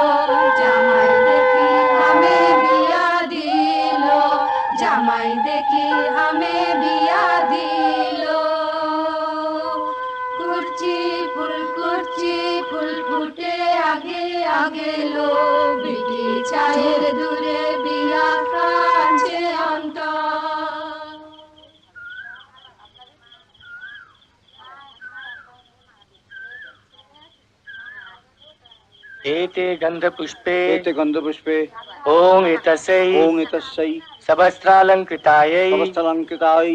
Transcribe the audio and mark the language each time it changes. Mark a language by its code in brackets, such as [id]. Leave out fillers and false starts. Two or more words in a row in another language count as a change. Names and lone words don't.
[bn] জামাই দেখি হামে বিয়া দিল, জামাই দেখি হামে বিয়া দিল। কুরচি ফুল ফুটে আগে আগে লো, বিটি ছায়ের দূরে বিয়া কাঁদছে অন্তর। [sa] एते गन्धपुष्पे एते गन्धपुष्पे ॐ एतस्यै ॐ एतस्यै सहस्रालङ्कृतायै सहस्रालङ्कृतायै